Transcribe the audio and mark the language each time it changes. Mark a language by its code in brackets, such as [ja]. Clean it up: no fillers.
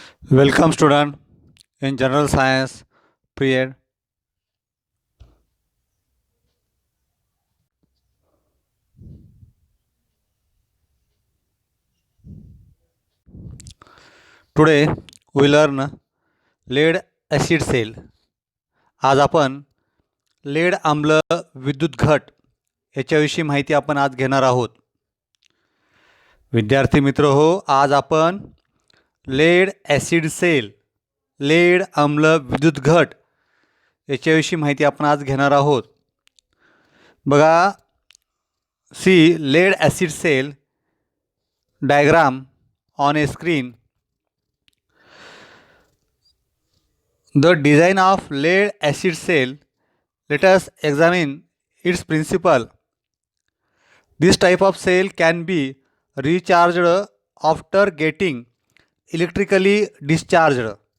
[en] Welcome student in general science period. Today we learn lead acid cell. [mr] आज आपण laid आम्ल विद्युत घट याच्याविषयी माहिती आपण आज घेणार आहोत. विद्यार्थी मित्र हो, आज आपण लेड ॲसिड सेल लेड आम्ल विद्युत घट याच्याविषयी माहिती आपण आज घेणार आहोत. बघा, [en] See lead acid cell diagram on a screen. The design of lead acid cell, let us examine its principle. This type of cell can be recharged after getting electrically discharged.